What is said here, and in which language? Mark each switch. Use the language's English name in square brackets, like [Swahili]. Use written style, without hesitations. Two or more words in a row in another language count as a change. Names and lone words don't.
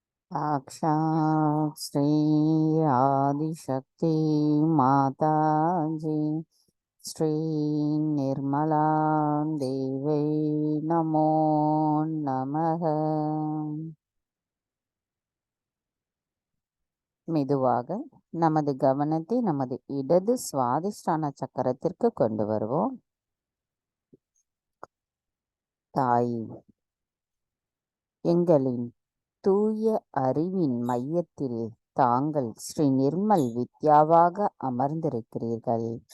[Sanskrit] साक्षात् श्री आदिशक्ति माताजी श्री निर्मला देवी नमो नमः. [Tamil] மெதுவாக நமது கவனத்தை நமது இடது சுவாதிஷ்டான சக்கரத்திற்கு கொண்டு வருவோம். தாய், எங்களின் தூய அறிவின் மையத்தில் தாங்கள் ஸ்ரீ நிர்மல் வித்யாவாக அமர்ந்திருக்கிறீர்கள்.